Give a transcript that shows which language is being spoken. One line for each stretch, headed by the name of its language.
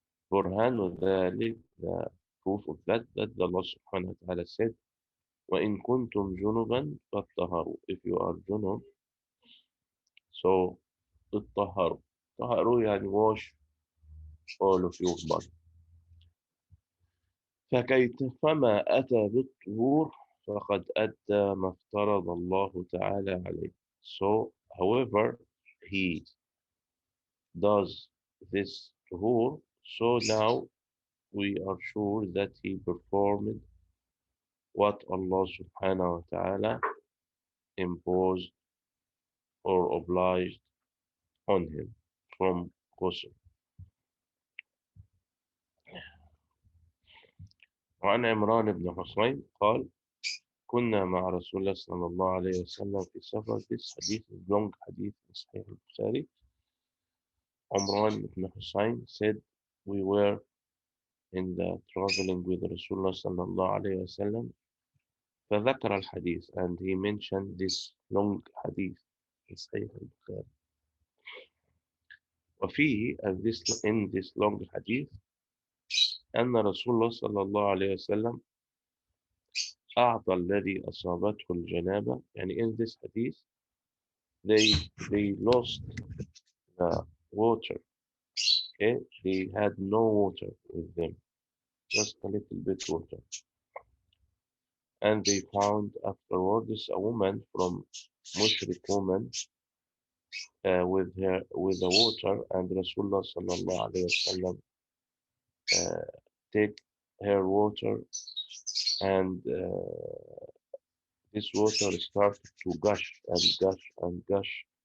Arabic: برهان ذلك,
English: the proof of that the Allah subhanahu wa ta'ala said
Arabic: وإن كنتم جنبا فاتطهروا,
English: if you are junub, so
Arabic: اتطهروا. طهروا يعني
English: wash all of your body.
Arabic: فما أتى بالطهور فقد أدى ما افترض الله تعالى عليه.
English: So however he does this tuhur, so now we are sure that he performed what Allah subhanahu wa ta'ala imposed or obliged on him from ghusl.
Arabic: وعن عمران بن حسين قال كنا مع رسول الله صلى الله عليه وسلم في سفر.
English: This hadith is long hadith in Sahih al-Bukhari. Umran ibn Hussein said we were in the traveling with Rasulullah
Arabic: صلى الله عليه وسلم فذكر الحديث,
English: and he mentioned this long hadith in Sahih al-Bukhari.
Arabic: وفيه,
English: in this long hadith,
Arabic: أن رسول الله صلى الله عليه وسلم أعطى الذي أصابته الجنابة. يعني
English: in this hadith they lost the water. Okay, they had no water with them, just a little bit water, and they found afterwards a woman from Mushrik woman with the water, and Rasulullah sallallahu alaihi wasallam take her water, and this water started to gush and gush and gush.